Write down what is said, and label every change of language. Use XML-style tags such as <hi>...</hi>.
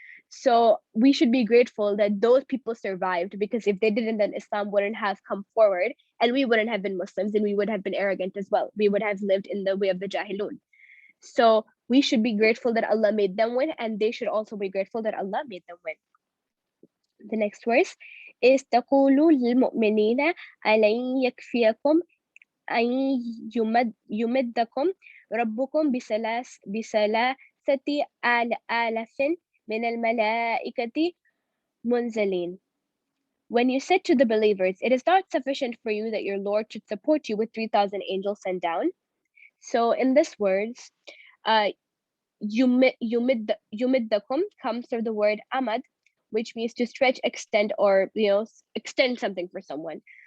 <en>So we should be grateful that those people survived, because if they didn't, then Islam wouldn't have come forward, and we wouldn't have been Muslims, and we would have been arrogant as well. We would have lived in the way of the Jahilun. So we should be grateful that Allah made them win, and they should also be grateful that Allah made them win.</en> <ar>The next verse is تقولوا للمؤمنين ألن يكفيكم أن يمدكم ربكم بثلاثة آلاف من الملائكة منزلين.</ar> <en>When you said to the believers, it is not sufficient for you that your Lord should support you with 3,000 angels sent down. So in this words, yumiddakum comes from the word amad, which means to stretch, extend, or extend something for someone.</en>